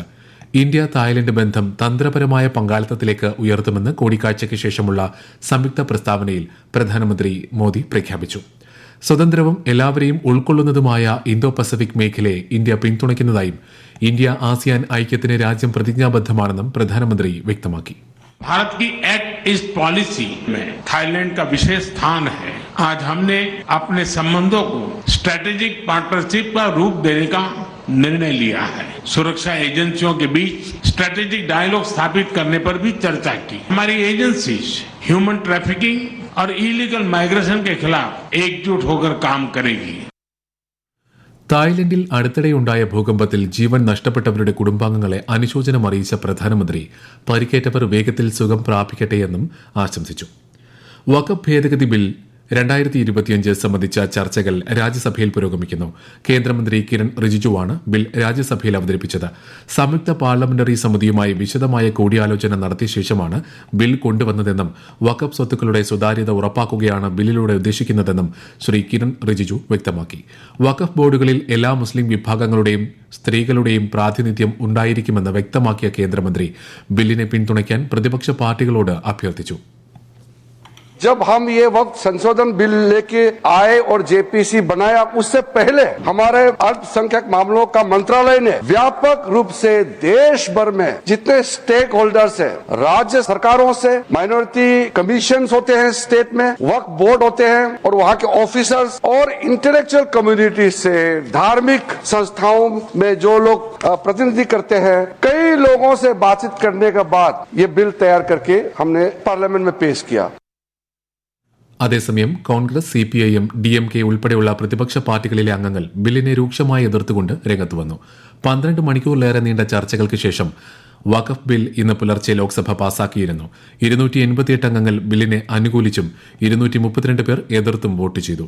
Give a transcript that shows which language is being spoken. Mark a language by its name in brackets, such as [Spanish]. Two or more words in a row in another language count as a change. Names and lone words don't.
[Malayalam] ഇന്ത്യ തായ്ലൻഡ് ബന്ധം തന്ത്രപരമായ പങ്കാളിത്തത്തിലേക്ക് ഉയർത്തുമെന്ന് കൂടിക്കാഴ്ചയ്ക്ക് ശേഷമുള്ള സംയുക്ത പ്രസ്താവനയിൽ പ്രധാനമന്ത്രി മോദി പ്രഖ്യാപിച്ചു. സ്വതന്ത്രവും എല്ലാവരെയും ഉൾക്കൊള്ളുന്നതുമായ ഇന്തോ പസഫിക് മേഖലയെ ഇന്ത്യ പിന്തുണയ്ക്കുന്നതായും ഇന്ത്യ ആസിയാൻ ഐക്യത്തിന് രാജ്യം പ്രതിജ്ഞാബദ്ധമാണെന്നും പ്രധാനമന്ത്രി വ്യക്തമാക്കി. [Hindi] भारत की [English] Act East Policy [Hindi] में थाईलैंड का विशेष स्थान है. आज हमने अपने संबंधों को [English] strategic partnership [Hindi] का रूप देने का निर्णय लिया है. सुरक्षा एजेंसियों के बीच [English] strategic dialogue [Hindi] स्थापित करने पर भी चर्चा की. हमारी एजेंसीज [English] human trafficking [Hindi] और [English] illegal migration [Hindi] के खिलाफ एकजुट होकर काम करेगी. [Malayalam] തായ്ലൻഡിൽ അടുത്തിടെയുണ്ടായ ഭൂകമ്പത്തിൽ ജീവൻ നഷ്ടപ്പെട്ടവരുടെ കുടുംബാംഗങ്ങളെ അനുശോചനം അറിയിച്ച പ്രധാനമന്ത്രി പരിക്കേറ്റവർ വേഗത്തിൽ സുഖം പ്രാപിക്കട്ടെയെന്നും ആശംസിച്ചു. വഖഫ് ഭേദഗതി ബിൽ 2025 സംബന്ധിച്ച ചർച്ചകൾ രാജ്യസഭയിൽ പുരോഗമിക്കുന്നു. കേന്ദ്രമന്ത്രി കിരൺ റിജിജുവാണ് ബിൽ രാജ്യസഭയിൽ അവതരിപ്പിച്ചത്. സംയുക്ത പാർലമെന്ററി സമിതിയുമായി വിശദമായ കൂടിയാലോചന നടത്തിയ ശേഷമാണ് ബിൽ കൊണ്ടുവന്നതെന്നും വഖഫ് സ്വത്തുക്കളുടെ സുതാര്യത ഉറപ്പാക്കുകയാണ് ബില്ലിലൂടെ ഉദ്ദേശിക്കുന്നതെന്നും ശ്രീ കിരൺ റിജിജു വ്യക്തമാക്കി. വഖഫ് ബോർഡുകളിൽ എല്ലാ മുസ്ലിം വിഭാഗങ്ങളുടെയും സ്ത്രീകളുടെയും പ്രാതിനിധ്യം ഉണ്ടായിരിക്കുമെന്ന് വ്യക്തമാക്കിയ കേന്ദ്രമന്ത്രി ബില്ലിനെ പിന്തുണയ്ക്കാൻ പ്രതിപക്ഷ പാർട്ടികളോട് അഭ്യർത്ഥിച്ചു. [Hindi] जब हम ये वक्त संशोधन बिल लेके आए और जेपीसी बनाया, उससे पहले हमारे अल्पसंख्यक मामलों का मंत्रालय ने व्यापक रूप से देश भर में जितने [English] stake holders [Hindi] हैं, राज्य सरकारों से, [English] minority commissions [Hindi] होते हैं स्टेट में, वक्फ बोर्ड होते हैं और वहाँ के ऑफिसर्स और [English] intellectual community [Hindi] से, धार्मिक संस्थाओं में जो लोग प्रतिनिधि करते हैं, कई लोगों से बातचीत करने के बाद ये बिल तैयार करके हमने पार्लियामेंट में पेश किया. [Malayalam] അതേസമയം കോൺഗ്രസ്, CPIM, DMK ഉൾപ്പെടെയുള്ള പ്രതിപക്ഷ പാർട്ടികളിലെ അംഗങ്ങൾ ബില്ലിനെ രൂക്ഷമായി എതിർത്തുകൊണ്ട് രംഗത്ത് വന്നു. 12 മണിക്കൂറിലേറെ നീണ്ട ചർച്ചകൾക്ക് ശേഷം വഖഫ് ബിൽ ഇന്ന് പുലർച്ചെ ലോക്സഭ പാസാക്കിയിരുന്നു. 288 അംഗങ്ങൾ ബില്ലിനെ അനുകൂലിച്ചും 232 പേർ എതിർത്തും വോട്ട് ചെയ്തു.